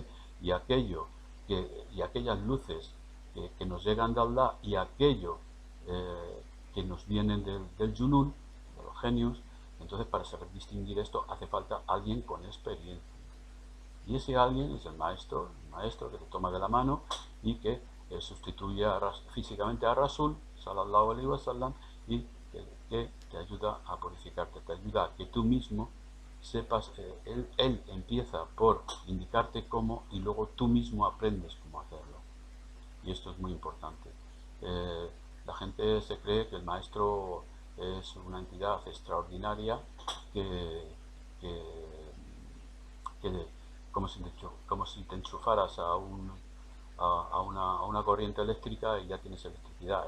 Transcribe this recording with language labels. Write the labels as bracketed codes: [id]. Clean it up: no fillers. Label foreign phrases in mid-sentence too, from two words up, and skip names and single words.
[es] y y aquellas luces que nos llegan de Allah y aquello que nos vienen del Junun, de los genios. Entonces, para saber distinguir esto hace falta alguien con experiencia. Y ese alguien es el maestro que te toma de la mano y que sustituye físicamente a [ar] رسول، صلى الله عليه وسلم, [es] y que te ayuda a purificarte, te ayuda a que tú mismo sepas, él empieza por indicarte cómo y luego tú mismo aprendes cómo hacerlo. Y esto es muy importante. Eh, la gente se cree que el maestro es una entidad extraordinaria que, que que como si te enchufaras a una corriente eléctrica y ya tienes electricidad.